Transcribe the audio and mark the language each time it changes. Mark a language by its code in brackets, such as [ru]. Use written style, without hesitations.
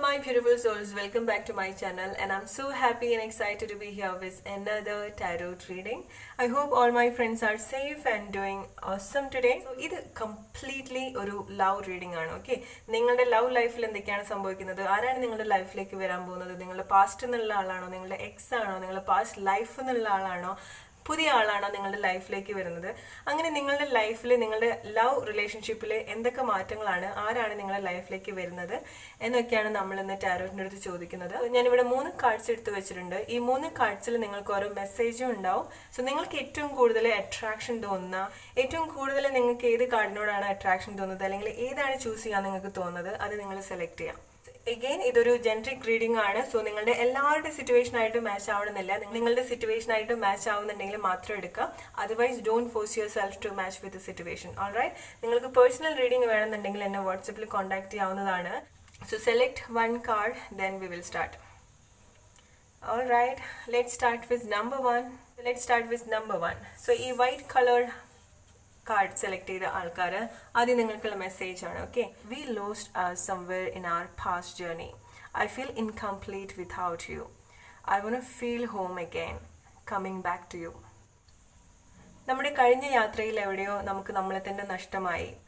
[en] beautiful souls, welcome back to my channel, and I'm so happy and excited to be here with another tarot reading. I hope all my friends are safe and doing awesome today. [ml] So ഇത് completely ഒരു love reading ആണ്. Okay, നിങ്ങളുടെ love ലൈഫിൽ എന്തൊക്കെയാണ് സംഭവിക്കുന്നത്, ആരാണ് നിങ്ങളുടെ ലൈഫിലേക്ക് വരാൻ പോകുന്നത്, നിങ്ങളുടെ പാസ്റ്റ് എന്നുള്ള ആളാണോ, നിങ്ങളുടെ എക്സ് ആണോ, നിങ്ങളുടെ പാസ്റ്റ് ലൈഫ് എന്നുള്ള ആളാണോ, പുതിയ ആളാണോ നിങ്ങളുടെ ലൈഫിലേക്ക് വരുന്നത്, അങ്ങനെ നിങ്ങളുടെ ലൈഫിൽ നിങ്ങളുടെ ലവ് റിലേഷൻഷിപ്പിൽ എന്തൊക്കെ മാറ്റങ്ങളാണ്, ആരാണ് നിങ്ങളുടെ ലൈഫിലേക്ക് വരുന്നത് എന്നൊക്കെയാണ് നമ്മൾ ഇന്ന് ടാരോറ്റിൻ്റെ അടുത്ത് ചോദിക്കുന്നത്. ഞാനിവിടെ 3 കാർഡ്സ് എടുത്ത് വെച്ചിട്ടുണ്ട്. ഈ 3 കാർഡ്സിൽ നിങ്ങൾക്ക് ഓരോ മെസ്സേജും ഉണ്ടാവും. സോ നിങ്ങൾക്ക് ഏറ്റവും കൂടുതൽ അട്രാക്ഷൻ തോന്നുന്ന, ഏറ്റവും കൂടുതൽ നിങ്ങൾക്ക് ഏത് കാർഡിനോടാണ് അട്രാക്ഷൻ തോന്നുന്നത്, അല്ലെങ്കിൽ ഏതാണ് ചൂസ് ചെയ്യാൻ നിങ്ങൾക്ക് തോന്നുന്നത്, അത് നിങ്ങൾ സെലക്ട് ചെയ്യാം. എഗെയിൻ ഇതൊരു ജനറിക് റീഡിംഗ് ആണ്. സോ നിങ്ങളുടെ എല്ലാവരുടെ സിറ്റുവേഷൻ ആയിട്ട് മാച്ച് ആവണമെന്നില്ല. നിങ്ങളുടെ സിറ്റുവേഷൻ ആയിട്ട് മാച്ച് ആവുന്നുണ്ടെങ്കിൽ മാത്രം എടുക്കുക. [en] Otherwise don't force yourself to match with situation. [ml] Alright, നിങ്ങൾക്ക് പേഴ്സണൽ റീഡിംഗ് വേണമെന്നുണ്ടെങ്കിൽ എന്നെ വാട്സപ്പിൽ കോൺടാക്ട് ചെയ്യാവുന്നതാണ്. [en] So select 1 card, then we will start. Alright, let's start with number 1. [ml] So ഈ വൈറ്റ് കളർ കാർഡ് സെലക്ട് ചെയ്ത ആൾക്കാർ ആദ്യം നിങ്ങൾക്കുള്ള മെസ്സേജ് ആണ്. [en] Okay, we lost somewhere in our past journey. I feel incomplete without you. I won't feel home again, coming back to you. [ml] നമ്മുടെ കഴിഞ്ഞ യാത്രയിൽ എവിടെയോ നമുക്ക് നമ്മളെ തന്നെ നഷ്ടമായി.